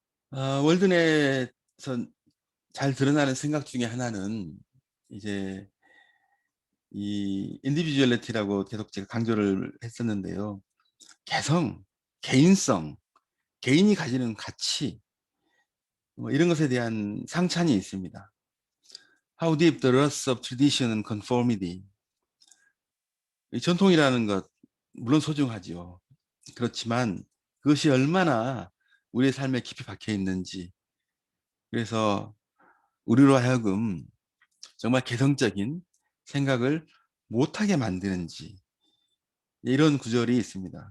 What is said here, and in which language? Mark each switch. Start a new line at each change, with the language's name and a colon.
Korean: 월드넷에서 잘 드러나는 생각 중에 하나는 이제 이 인디비주얼리티라고 계속 제가 강조를 했었는데요. 개성, 개인성, 개인이 가지는 가치, 뭐 이런 것에 대한 상찬이 있습니다.
English: How deep the roots of tradition and conformity.
Korean: 이 전통이라는 것 물론 소중하지요. 그렇지만 그것이 얼마나 우리의 삶에 깊이 박혀 있는지, 그래서 우리로 하여금 정말 개성적인 생각을 못하게 만드는지, 이런 구절이 있습니다.